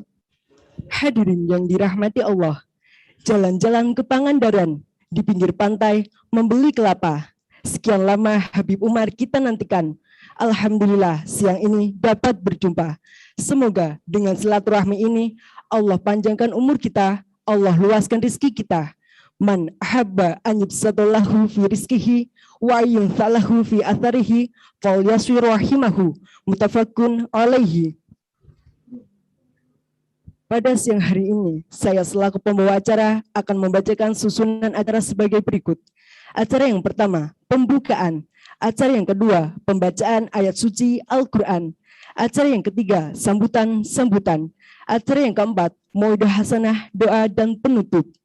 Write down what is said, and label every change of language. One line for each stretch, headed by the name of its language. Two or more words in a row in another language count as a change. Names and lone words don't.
Indonesian: Hadirin yang dirahmati Allah, jalan-jalan ke Pangandaran, di pinggir pantai membeli kelapa. Sekian lama Habib Umar kita nantikan. Alhamdulillah siang ini dapat berjumpa. Semoga dengan silaturahmi ini Allah panjangkan umur kita, Allah luaskan rezeki kita.
Arabic: من أحب أن يبسط له في رزقه وينسأ له في أثره فليصل رحمه متفق عليه.
Indonesian: Pada siang hari ini, saya selaku pembawa acara akan membacakan susunan acara sebagai berikut. Acara yang pertama, pembukaan. Acara yang kedua, pembacaan ayat suci Al-Quran. Acara yang ketiga, sambutan-sambutan. Acara yang keempat,
Arabic: موعظة حسنة,
Indonesian: doa dan penutup.